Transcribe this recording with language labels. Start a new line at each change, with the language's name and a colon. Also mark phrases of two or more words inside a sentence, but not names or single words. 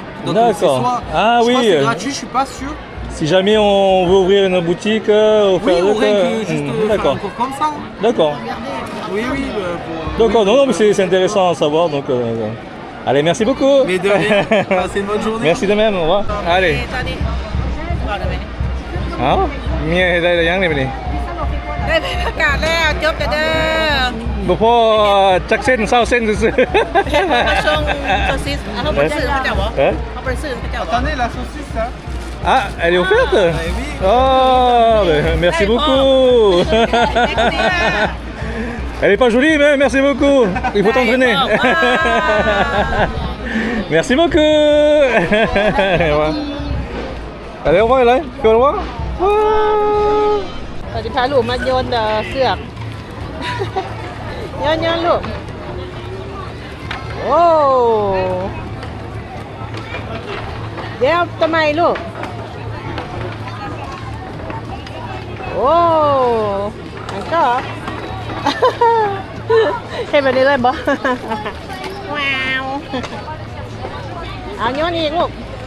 French: Donc c'est soit, c'est gratuit, je suis pas sûr. Si jamais on veut ouvrir une boutique, oui, on règle juste un cours comme ça. D'accord. Oui. D'accord, non, mais c'est intéressant à savoir. Donc, allez, merci beaucoup. Mais de rien, passez une bonne journée. Merci de même, au revoir. Allez.
Northeastern Thai: ตอนนี้บอกได้ไหม เอ้าเมียได้หรือยังนี่บัดนี้ ได้ประกาศแล้วจบเด้อ บ่พอจักเส้น20เส้นซื่อ เฮ็ดมาส่งโซซิสเขาไปซื้อเขาเจ้าบ่
French: Hein
Northeastern Thai: เขาไปซื้อเขาเจ้าบ่
French: Attendez, la saucisse, là. Ah, elle est offerte oui. Oh, merci beaucoup. Elle est pas jolie, mais merci beaucoup. Il faut t'entraîner. Merci beaucoup. Allez, au revoir, là. Tu vas le voir
Northeastern Thai: ตอนนี้พาลูกมาโยนเสือก โยนลูก โอ้เดี๋ยวทำไมลูก โอ้มันก็ เห็นแบบนี้เลยบ่ ว้าว เอาโยนอีกลูก